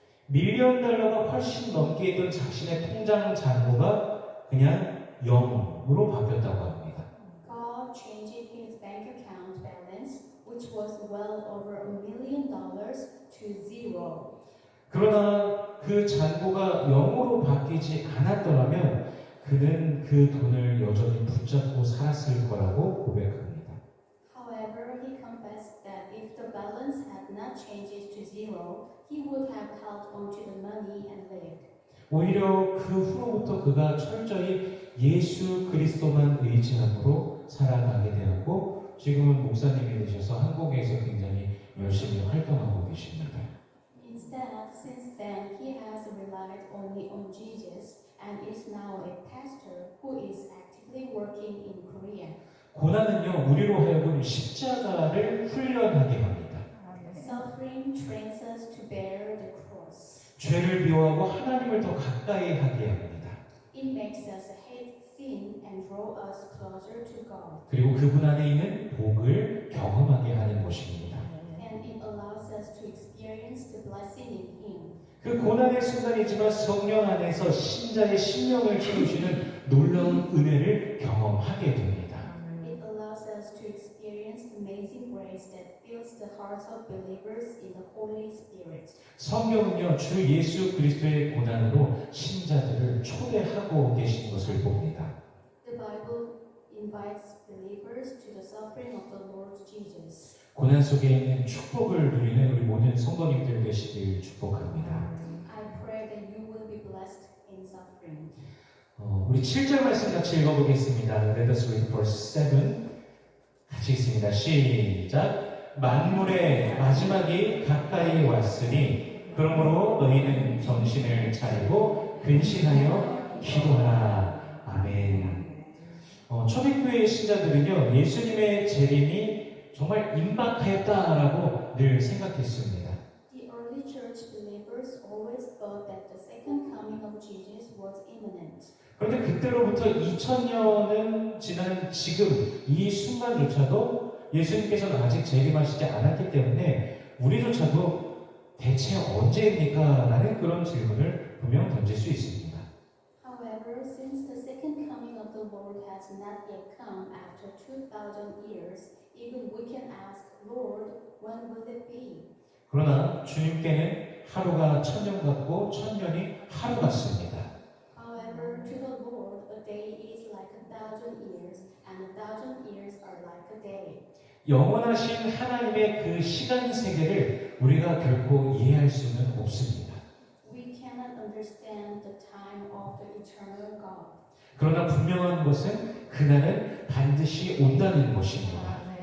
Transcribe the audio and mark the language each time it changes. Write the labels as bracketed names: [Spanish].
[Korean] $1,000,000가 훨씬 넘게 있던 자신의 통장 잔고가 그냥 0으로 바뀌었다고 합니다. [English] God changed his bank account balance, which was well over $1 million, to zero. [Korean] 그러나 그 잔고가 0으로 바뀌지 않았더라면 그는 그 돈을 여전히 붙잡고 살았을 거라고 고백합니다. [English] However, he confessed that if the balance had not changed to zero, he would have held onto the money and lived. [Korean] 오히려 그 후로부터 그가 철저히 예수 그리스도만 의지함으로 살아가게 되었고 지금은 목사님이 되셔서 한국에서 굉장히 열심히 활동하고 계십니다. [English] Instead, since then, he has relied only on Jesus and is now a pastor who is actively working in Korea. [Korean] 고난은요 우리로 하여금 십자가를 훈련하게 합니다. [English] Suffering trains us to bear the cross. [Korean] 죄를 미워하고 하나님을 더 가까이 하게 합니다. [English] It makes us hate sin and draw us closer to God. [Korean] 그리고 그분 안에 있는 복을 경험하게 하는 것입니다. [English] And it allows us to experience the blessing in Him. [Korean] 그 고난의 순간이지만 성령 안에서 신자의 심령을 채우시는 놀라운 은혜를 경험하게 됩니다. [English] It allows us to experience the amazing grace that fills the hearts of believers in the Holy Spirit. [Korean] 성경은요 주 예수 그리스도의 고난으로 신자들을 초대하고 계신 것을 봅니다. [English] The Bible invites believers to the suffering of the Lord Jesus. [Korean] 고난 속에 있는 축복을 누리는 우리 모든 성도님들 되시길 축복합니다. [English] I pray that you will be blessed in suffering. [Korean] 우리 7절 말씀 같이 읽어보겠습니다. [English] Let us read verse 7. [Korean] 같이 읽습니다. 시작. 만물의 마지막이 가까이 왔으니 그러므로 너희는 정신을 차리고 근신하여 기도하라. 아멘. 초대교회의 신자들은요 예수님의 재림이 정말 임박하였다라고 늘 생각했습니다. [English] The early church believers always thought that the second coming of Jesus was imminent. [Korean] 그런데 그때로부터 2000년은 지난 지금 이 순간조차도 예수님께서는 아직 재림하시지 않았기 때문에 우리조차도 대체 언제입니까? 라는 그런 질문을 분명 던질 수 있습니다. [English] However, since the second coming of the Lord has not yet come after 2,000 years, even we can ask, Lord, when will it be? [Korean] 그러나 주님께는 하루가 1000년 같고 1000년이 하루 같습니다. [English] However, to the Lord, a day is like 1,000 years, and 1,000 years are like a day. [Korean] 영원하신 하나님의 그 시간 세계를 우리가 결코 이해할 수는 없습니다. [English] We cannot understand the time of the eternal God. [Korean] 그러나 분명한 것은 그날은 반드시 온다는 것입니다.